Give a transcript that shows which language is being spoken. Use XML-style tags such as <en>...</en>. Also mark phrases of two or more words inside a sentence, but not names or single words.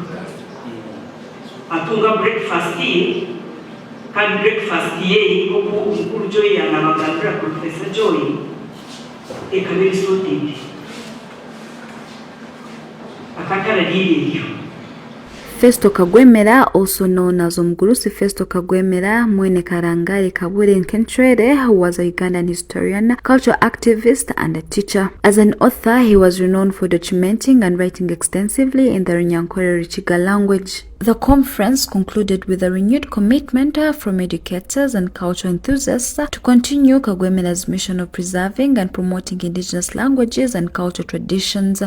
<nyn>atunga breakfast ye kandi breakfast ye oku mukuru Joy anabagambira Professor Joy ekabiri sorted akatara diriyo.</nyn> <en>Festo Karwemera, also known as Omugurusi Festo Karwemera Mwene Karangari Kabure Nkentrere, who was a Ugandan historian, cultural activist, and a teacher. As an author, he was renowned for documenting and writing extensively in the Runyankore-Ruchiga language. The conference concluded with a renewed commitment from educators and cultural enthusiasts to continue Karwemera's mission of preserving and promoting indigenous languages and cultural traditions.</en>